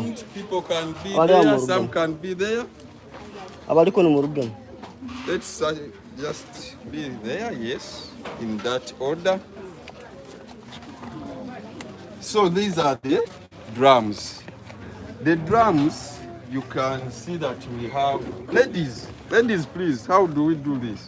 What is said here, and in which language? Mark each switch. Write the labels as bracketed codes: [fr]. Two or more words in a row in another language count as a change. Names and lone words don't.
[en] People can be [nyn] Abali mu [en] there, [nyn] rugo. [en] some can be there. [nyn] Abali ko mu rugo. [en] Let's just be there, yes, in that order. So these are the drums. The drums, you can see that we have, ladies, please, how do we do this?